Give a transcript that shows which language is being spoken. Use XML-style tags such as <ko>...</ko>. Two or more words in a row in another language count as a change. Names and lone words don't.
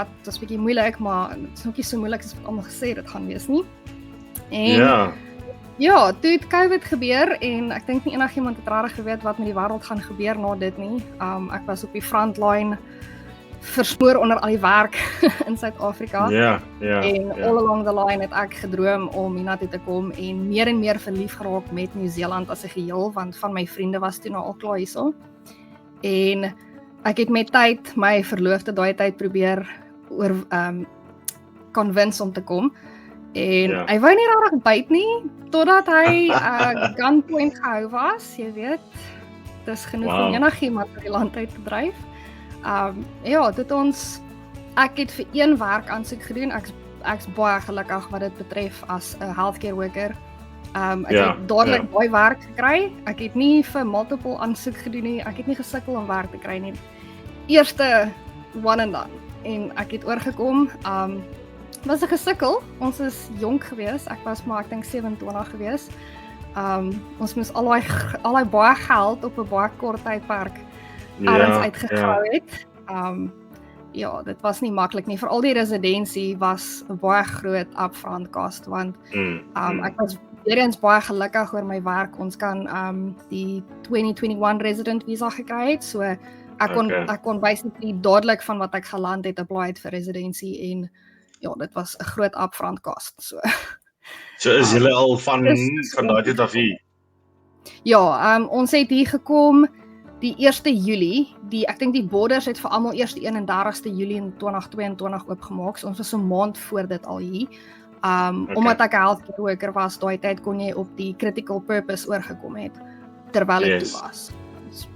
<af>Dit was 'n bietjie moeilik, maar dit is nog nie so moeilik as wat almal gesê dit gaan wees nie. En ja, toe het COVID gebeur en ek dink nie enigiemand het regtig geweet wat met die wêreld gaan gebeur na dit nie. Ek was op die frontline, verspoor onder al die werk in Suid-Afrika. En</af> <en>all along the line</en> <af>het ek gedroom om hiernatoe te kom en meer verlief geraak met Nieu-Seeland as 'n geheel, want van my vriende was toe nou al klaar hierso. En ek het met tyd my verloofde daai tyd probeer convince om te kom. En hy wou nie regtig byt nie, totdat hy gunpoint gehou was, jy weet. Dis genoeg om enigiemand uit die land uit te dryf. Ek het vir een werk aansoek gedoen. Ek's baie gelukkig wat dit betref as 'n</af> <en>healthcare worker.</en> <af>Ek het dadelik baie werk gekry. Ek het nie vir multiple aansoek gedoen nie. Ek het nie gesukkel om werk te kry nie.</af> <en>Eerste one and done.</en> <af>En ek het oorgekom. Was 'n gesukkel. Ons is jonk gewees. Ek was maar ek dink 27 gewees. Ons moes al daai baie geld op 'n baie kort tydperk uitgegrawe het. Dit was nie maklik nie. Veral die residensie was 'n baie groot</af> <en>upfront cost,</en> <af>want ek was weer eens baie gelukkig oor my werk. Ons kan die 2021</af> <en>resident visa</en> <af>gekry het, so ek kon basically dadelik van wat ek geland het apply het vir residensie, en dit was 'n groot</af> <en>upfront cost.</en> <af>So is julle al van daai tyd af hier? Ja, ons het hier gekom die 1 Julie, ek dink die borders het vir almal eers die 31ste Julie in 2022 oopgemaak, so ons was 'n maand voor dit al hier. Omdat ek 'n</af> <en>healthcare worker</en> <af>was, daai tyd kon jy op die</af> <en>critical purpose</en> <af>oorgekom het, terwyl ek toe was.</af>